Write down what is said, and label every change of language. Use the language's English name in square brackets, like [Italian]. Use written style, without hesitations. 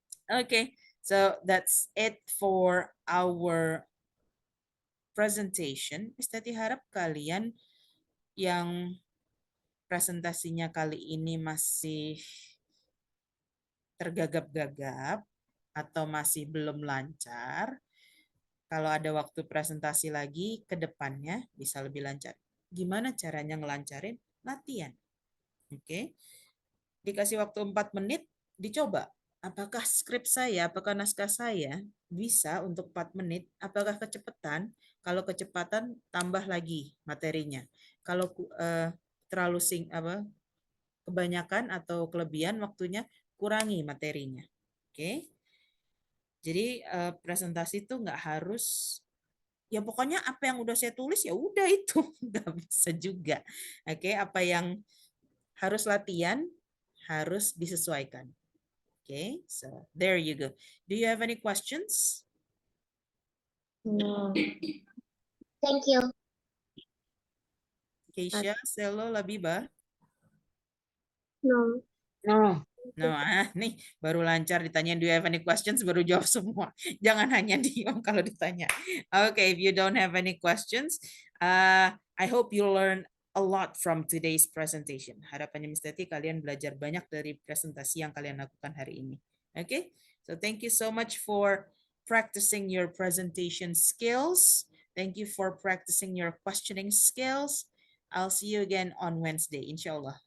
[English] Okay, so that's it for our presentation. [Indonesian] Tati harap kalian yang presentasinya kali ini masih tergagap-gagap atau masih belum lancar, kalau ada waktu presentasi lagi ke depannya bisa lebih lancar. Gimana caranya ngelancarin? Latihan. Oke. Dikasih waktu 4 menit, dicoba. Apakah skrip saya, apakah naskah saya bisa untuk 4 menit? Apakah kecepatan? Kalau kecepatan, tambah lagi materinya. Kalau terlalu kebanyakan atau kelebihan waktunya, kurangi materinya. Oke. Jadi presentasi itu nggak harus, ya pokoknya apa yang udah saya tulis ya udah itu, nggak bisa juga. Oke, apa yang harus latihan harus disesuaikan. [English] Oke, so there you go. Do you have any questions? No. Thank you. Keisha, Selo, Labiba? No. No. [Indonesian] No, nih baru lancar ditanyain [English] do you have any questions, [Indonesian] baru jawab semua. Jangan hanya diam kalau ditanya. [English] Okay, if you don't have any questions, I hope you learn a lot from today's presentation. [Indonesian] Harapannya Miss Teti kalian belajar banyak dari presentasi yang kalian lakukan hari ini. [English] Okay, so thank you so much for practicing your presentation skills. Thank you for practicing your questioning skills. I'll see you again on Wednesday, inshallah.